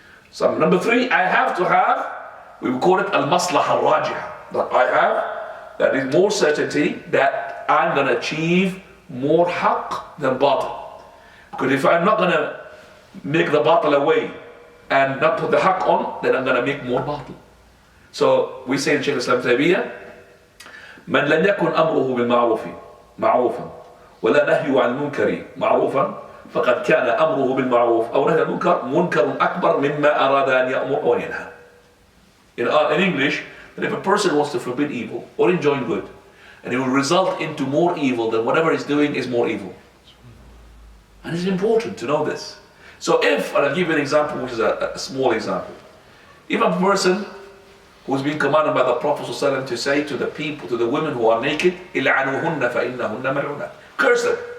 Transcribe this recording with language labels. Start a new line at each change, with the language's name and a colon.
English: So number three, I have to have, we will call it al-maslaha al-rajih. That I have, that is more certainty that I'm going to achieve more haqq than batil. Because if I'm not going to make the batil away and not put the haqq on, then I'm going to make more batil. So we say in
Arabic: Shaykh Islam Taymiyyah, من لم يكن أمره بالمعروف معروفا ولا نهي عن المنكر معروفا فقد كان أمره بالمعروف أو نهي عن المنكر منكر أكبر مما أراد أن يأمر أو ينهى.
English: In English, that if a person wants to forbid evil or enjoin good, and it will result into more evil, then whatever he's doing is more evil. And it's important to know this. So if, and I'll give you an example, which is a small example. If a person who's been commanded by the Prophet ﷺ to say to the people, to the women who are naked,
Arabic: إِلْعَنُوهُنَّ فَإِنَّهُنَّ مَلْعُونَاتٌ,
English: curse them.